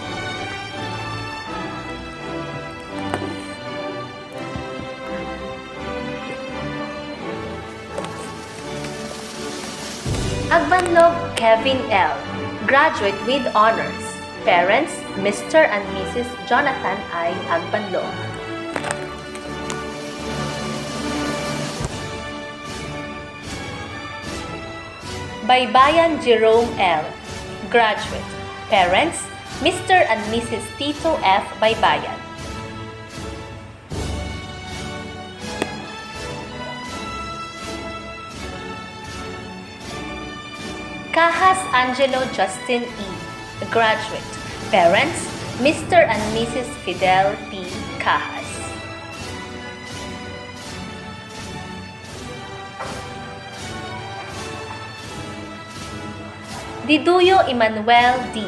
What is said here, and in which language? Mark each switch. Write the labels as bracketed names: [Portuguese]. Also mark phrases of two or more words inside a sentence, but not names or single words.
[English] Agbanlog Kevin L., graduate with honors. Parents, Mr. and Mrs. Jonathan I. Agbanlog. Baybayan Jerome L., graduate. Parents, Mr. and Mrs. Tito F. Baybayan. Kahas Angelo Justin E., graduate. Parents, Mr. and Mrs. Fidel P. Kahas. Diduyo Emmanuel D.